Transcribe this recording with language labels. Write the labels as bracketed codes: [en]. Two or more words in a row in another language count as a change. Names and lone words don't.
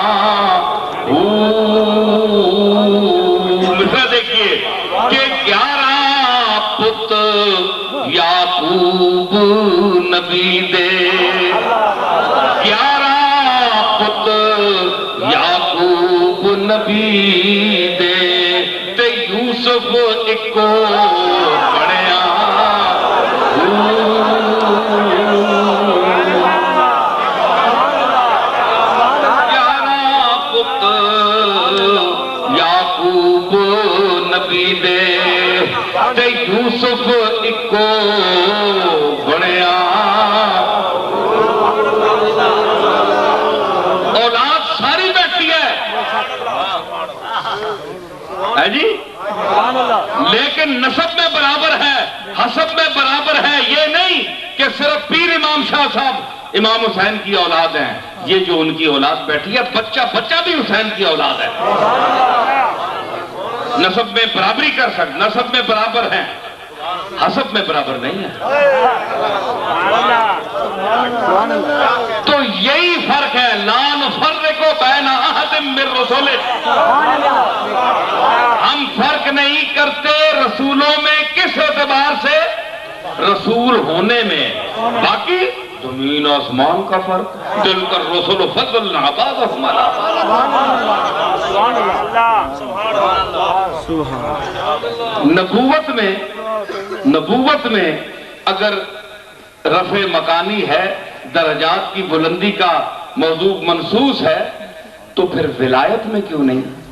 [ur] مثلا دیکھیے کہ [pa] 11 پت یعقوب نبی دے، 11 پت یعقوب نبی دے، تے یوسف اکو بنیا۔ 11 پت یعقوب نبی دے، تے یوسف اکو بنیا۔ [ur] اولاد ساری بیٹھی ہے جی، لیکن نسب میں برابر ہے، حسب میں برابر ہے۔ یہ نہیں کہ صرف پیر امام شاہ صاحب امام حسین کی اولاد ہیں، یہ جو ان کی اولاد بیٹھی ہے بچہ بچہ بھی حسین کی اولاد ہے۔ نسب میں برابری کر سکتے، نسب میں برابر ہیں، حسب میں برابر نہیں ہے۔ تو یہی فرق ہے، [ar] لا نفرق بین احد من رسولہ، [ur] ہم فرق نہیں کرتے رسولوں میں کس اعتبار سے، رسول ہونے میں، باقی زمین آسمان کا فرق، [ar] تلک الرسل فضلنا بعضهم علی بعض۔ [ur] نبوت میں اگر رفع مکانی ہے، درجات کی بلندی کا موضوع منصوص ہے، تو پھر ولایت میں کیوں نہیں؟